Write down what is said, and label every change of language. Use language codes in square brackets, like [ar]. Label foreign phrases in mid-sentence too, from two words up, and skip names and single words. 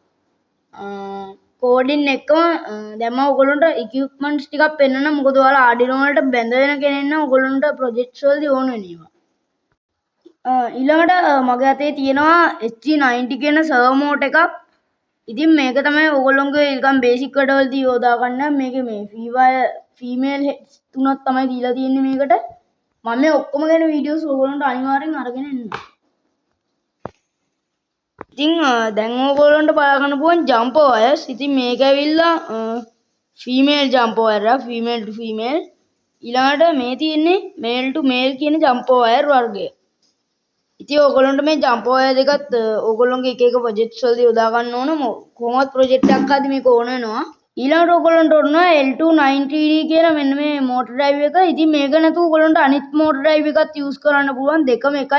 [si] කෝඩින් එකම දැන් මම ඕගොල්ලන්ට equipments ටිකක් පෙන්නන්න. මොකද ඔයාලා Arduino වලට බැඳ වෙන කෙනෙක් නම් ඕගොල්ලන්ට projects වලදී ඕන වෙනවා. ඊළඟට මගේ අතේ තියෙනවා SG90 කියන [en] servo motor [si] එකක්. ඉතින් මේක තමයි ඕගොල්ලන්ගේ නිකන් බේසික් වැඩවලදී යොදා ගන්න. මේකේ මේ [en] female heads [si] තුනක් තමයි දීලා තියෙන්නේ මේකට. මම මේ ඔක්කොම ගැන වීඩියෝස් ඕගොල්ලන්ට අනිවාර්යෙන් අරගෙන එන්නම්. ඉතින් දැන් ඕගොල්ලන්ට බලා ගන්න පුළුවන් [en] jump wires. [si] ඉතින් මේක ඇවිල්ලා [en] female jump wire [si] එක [en] female to female. [si] ඊළඟට මේ තියෙන්නේ [en] male to male [si] කියන [en] jump wire [si] වර්ගය. ඉතින් ඕගොල්ලන්ට මේ [en] jump wire [si] දෙකත් ඕගොල්ලන්ගේ එක projects වලදී යොදා ගන්න ඕන. කොහොමවත් project එකක් හදි මේක ඕන වෙනවා. ඊළඟට ඕගොල්ලන්ට ඕන L290D කියන මෙන්න මේ [en] motor drive [si] එක. ඉතින් මේක නැතුව ඕගොල්ලන්ට අනිත් [en] motor drive [si] එකත් use කරන්න පුළුවන්. දෙකම එකයි.